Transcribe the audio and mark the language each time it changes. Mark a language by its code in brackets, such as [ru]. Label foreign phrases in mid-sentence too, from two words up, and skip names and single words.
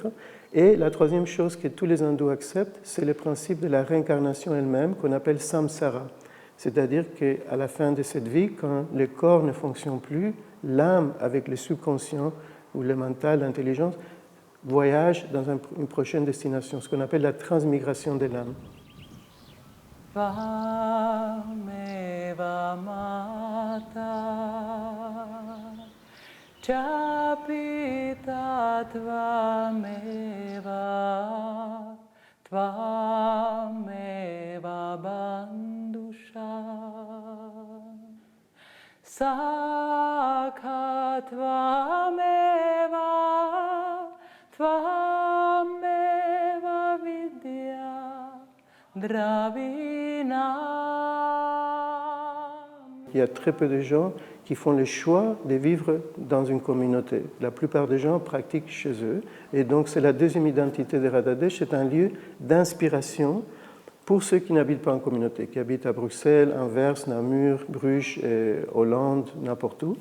[fr] Et la troisième chose que tous les hindous acceptent, c'est le principe de la réincarnation elle-même, qu'on appelle samsara. C'est-à-dire qu'à la fin de cette vie, quand le corps ne fonctionne plus, l'âme, avec le subconscient ou le mental, l'intelligence, voyage dans une prochaine destination, ce qu'on appelle la transmigration de l'âme. [sa] Tvameva mata Chapita tvameva Tvameva bandusha Sakha tvameva Tvameva vidya Dravina. [fr] Il y a très peu de gens qui font le choix de vivre dans une communauté. La plupart des gens pratiquent chez eux. Et donc, c'est la deuxième identité de Radhadesh, c'est un lieu d'inspiration pour ceux qui n'habitent pas en communauté, qui habitent à Bruxelles, Anvers, Namur, Bruges, Hollande, n'importe où.